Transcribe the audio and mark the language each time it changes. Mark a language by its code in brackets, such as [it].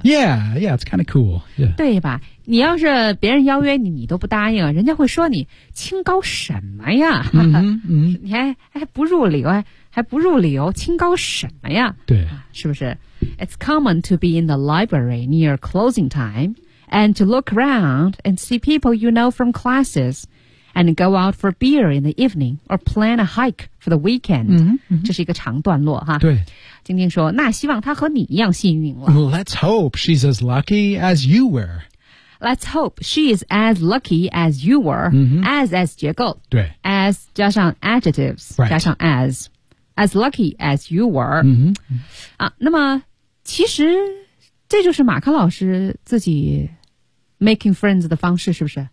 [en] yeah yeah it's kind of cool、yeah. [zh] 对吧你要是别人邀约你你都不答应人家会说你清高什么呀、 [en] mm-hmm, mm-hmm. [zh] 你还不入流还不入流清高什么呀对是不是 [en] it's common to be in the library near closing timeAnd to look around and see people you know from classes and go out for beer in the evening or plan a hike for the weekend. Mm-hmm, mm-hmm. [zh] 这是一个长段落哈。对。晶晶说那希望她和你一样幸运了。 [en] Let's hope she's as lucky as you were. Let's hope she is as lucky as you were.、 Mm-hmm. [zh] As 结构。对。 [en] As [zh] 加上 [en] adjectives,、 right. [zh] 加上 [en] as. As lucky as you were.、 Mm-hmm. [zh] 啊、那么其实这就是马克老师自己 [en] making friends [zh] 的方式是不是